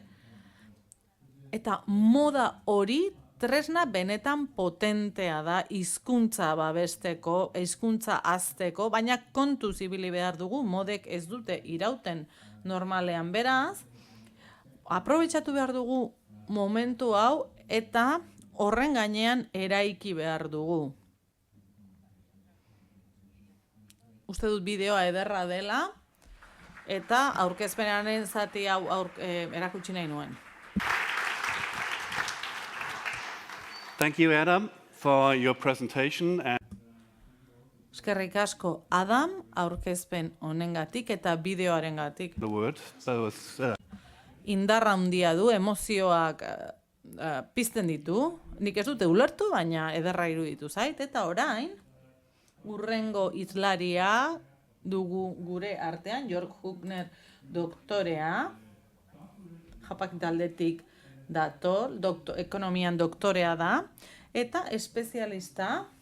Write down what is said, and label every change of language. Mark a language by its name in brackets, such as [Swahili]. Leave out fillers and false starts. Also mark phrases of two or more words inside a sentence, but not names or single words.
[Basque] Eta moda hori tresna benetan potentea da hizkuntza babesteko, hizkuntza hazteko, baina kontuz ibili behar dugu, modek ez dute irauten normalean, beraz, aprobetxatu behar dugu momentu hau eta horren gainean eraiki behar dugu. Uste dut bideoa ederra dela eta aurkezpenaren zati hau erakutsi nahi nuen. [English] Thank you, Adam, for your presentation. [Basque] Eskerrik asko, Adam, aurkezpen honengatik eta bideoarengatik. [English] The word. [Basque] Indarra handia du, emozioak pizten ditu. Nik ez dute ulertu, baina ederra iruditu zait. Eta orain, hurrengo hizlaria dugu gure artean, Jörg Huckner doktorea, Japak taldetik dator, ekonomian doktorea da, eta espezialista